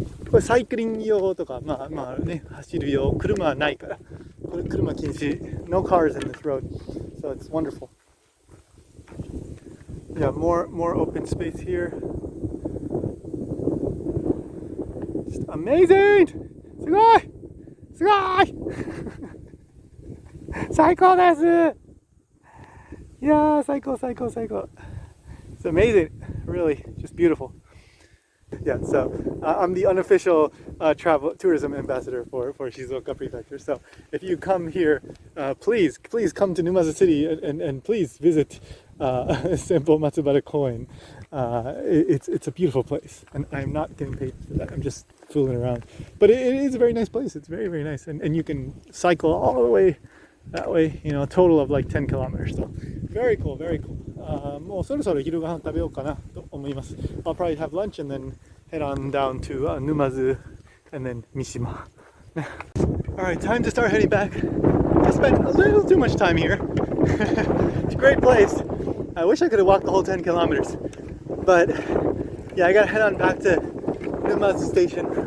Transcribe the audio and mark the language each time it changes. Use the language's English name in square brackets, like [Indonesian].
[Japanese] これサイクリング用とか、まあね、走る用、車はないから。これ車禁止。 [English] No cars in this road, so it's wonderful. Yeah, more open space here. Just amazing! [Japanese] すごい! 最高です! [English] Yeah, 最高.It's amazing. Really, just beautiful. Yeah, so I'm the unofficial tourism ambassador for Shizuoka Prefecture. So if you come here, please come to Numazu City and please visit Senbonmatsubara Kōen. It's a beautiful place, and I'm not getting paid for that. I'm just fooling around. But it is a very nice place. It's very, very nice, and you can cycle all the way that way. A total of like 10 kilometers. So very cool, very cool. [Japanese] もうそろそろ昼ご飯食べようかなと思います。 [English] I'll probably have lunch and then head on down to Numazu and then Mishima. Alright, time to start heading back. I spent a little too much time here. It's a great place. I wish I could have walked the whole 10 kilometers. But yeah, I gotta head on back to Numazu station.